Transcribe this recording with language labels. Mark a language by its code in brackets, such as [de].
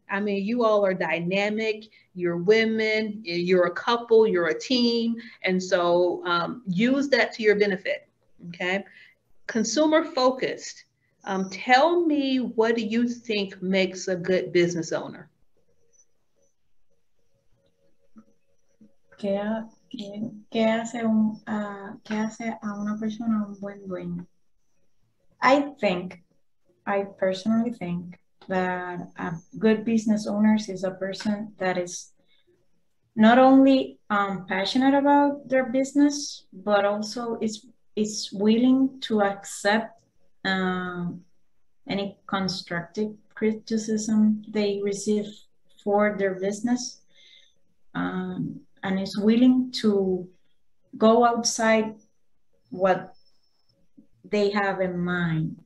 [en] I mean, you all are dynamic, you're women, you're a couple, you're a team. And so use that to your benefit, okay? Consumer focused. Tell me, what do you think makes a good business owner? [es] ¿Qué hace a una persona un buen dueño? [en] I personally think that a good business owner is a person that is not only passionate about their business, but also is willing to accept any constructive criticism they receive for their business, and is willing to go outside what they have in mind.